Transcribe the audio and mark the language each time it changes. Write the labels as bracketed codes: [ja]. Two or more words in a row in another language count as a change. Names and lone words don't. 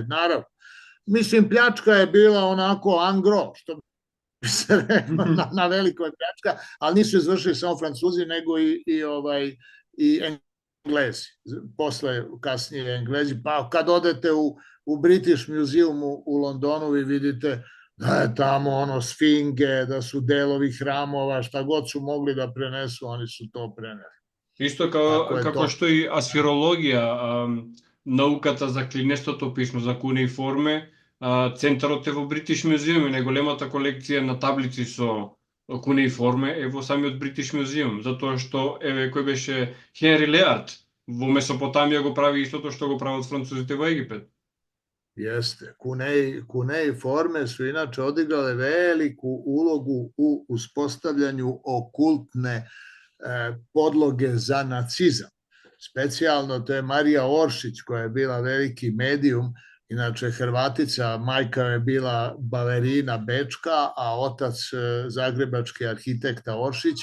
[sr] Naravno, mislim, pljačka je bila onako angro, što bi se rekao, na velikoj pljačka, ali nisu izvršili samo Francuzi, nego i Englezi, posle, kasnije Englezi, pa kad odete u British Museum u Londonu, vi vidite da je tamo sfinge, da su delovi hramova, šta god su mogli da prenesu, oni su to preneli. [mk] Isto како што и асфирологија, науката за клинестото писмо, за кунеиформе, центарот е во Бритиш Музеум и најголемата колекција на таблици со кунеиформе е во самиот Бритиш Музеум, затоа што, кој беше Хенри Леард, во Месопотамија го прави истото што го прават французите во Египет. [sr] Jeste. Kuneiforme su inače odigrale veliku ulogu u uspostavljanju okultne podloge za nacizam. Specijalno to je Marija Oršić, koja je bila veliki medijum, inače Hrvatica, majka je bila balerina bečka, a otac zagrebački arhitekta Oršić.